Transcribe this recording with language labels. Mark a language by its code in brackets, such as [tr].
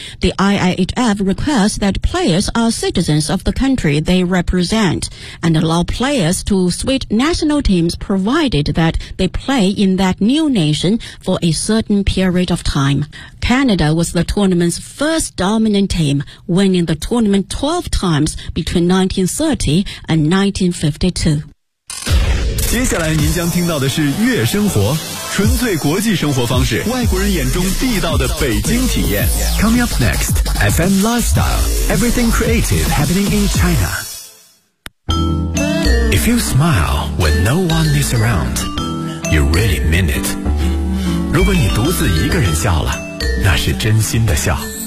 [en] The IIHF requires that players are citizens of the country they represent and allow players to switch national teams provided that they play in that new nation for a certain period of time. Canada was the tournament's first dominant team, winning the tournament 12 times between 1930 and 1952. [zh] 接下来您将听到的是月生活，纯粹国际生活方式，外国人眼中地道的北京体验。 [en] Coming up next, FM Lifestyle, Everything Creative Happening in China. If you smile when no one is around, you really mean it. [zh] 如果你独自一个人笑了，那是真心的笑。